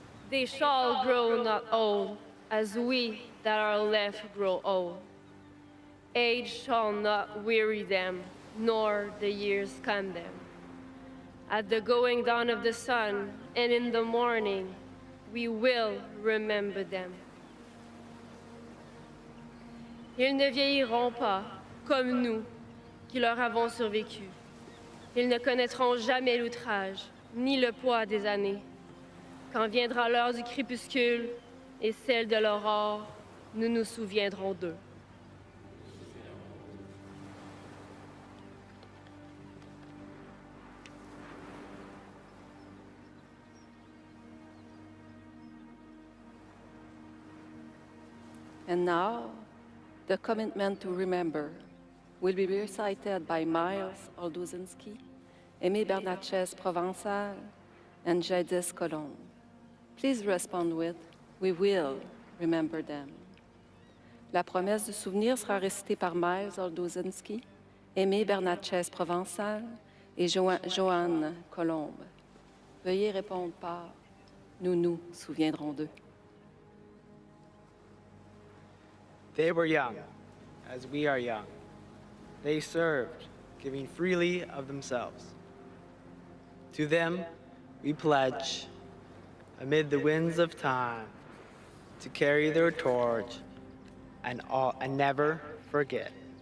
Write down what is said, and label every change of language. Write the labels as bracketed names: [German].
[English] They shall grow not old, as we that are left grow old. Age shall not weary them, nor the years scan them. At the going down of the sun and in the morning, we will remember them. [French] Ils ne vieilliront pas comme nous qui leur avons survécu. Ils ne connaîtront jamais l'outrage, ni le poids des années. Quand viendra l'heure du crépuscule et celle de l'aurore, nous nous souviendrons d'eux. [English] And now, the commitment to remember will be recited by Miles Olduzinski, Aimé Bernatchez Provençal, and Jadis Colombe. Please respond with, "We will remember them." [French] La promesse du souvenir sera récitée par Miles Olduzinski, Aimé Bernatchez Provençal et Joanne Colombe. Veuillez répondre par « Nous nous souviendrons d'eux ». [English] They were young, as we are young. They served, giving freely of themselves. To them, we pledge, amid the winds of time, to carry their torch and never forget.